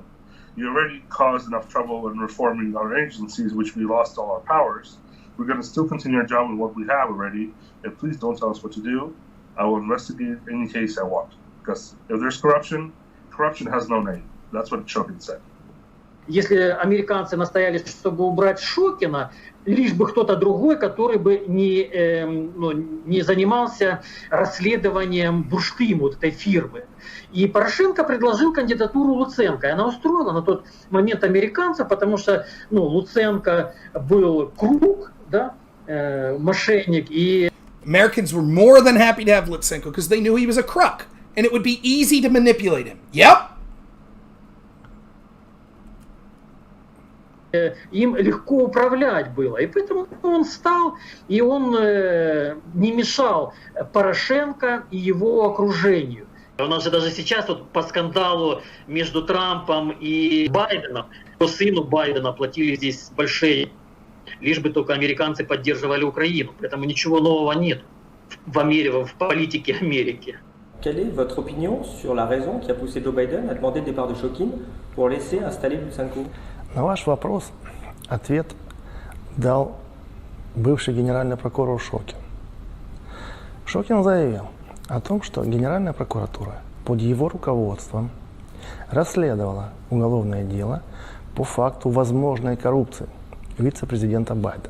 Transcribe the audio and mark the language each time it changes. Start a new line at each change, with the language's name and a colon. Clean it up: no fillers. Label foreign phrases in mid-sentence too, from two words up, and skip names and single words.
English: You already caused enough trouble in reforming our agencies, which we lost all our powers. We're going to still continue our job with what we have already, and please don't tell us what to do. I will investigate any case I want. Because if there's corruption, corruption has no name. That's what Shokin said.
Russian: Если американцы настояли, чтобы убрать Шокина, лишь бы кто-то другой, который бы не занимался расследованием бурштину вот этой фирмы. И Порошенко предложил кандидатуру Луценко. И она устроила на тот момент американцев, потому что Луценко был круг, да, мошенник. И
English: Americans were more than happy to have Lutsenko because they knew he was a crook and it would be easy to manipulate him. Yep.
Russian: Им легко управлять было. И поэтому он встал, и он не мешал Порошенко и его окружению. У нас же даже сейчас вот по скандалу между Трампом и Байденом, по сыну Байдена платили здесь большие, лишь бы только американцы поддерживали Украину. Поэтому ничего нового нет в политике Америки.
French: Quelle est votre opinion sur la raison qui a poussé Joe Biden à demander le départ de Shokin pour laisser installer Lutsenko?
Russian: На ваш вопрос ответ дал бывший генеральный прокурор Шокин. Шокин заявил о том, что Генеральная прокуратура под его руководством расследовала уголовное дело по факту возможной коррупции вице-президента Байдена.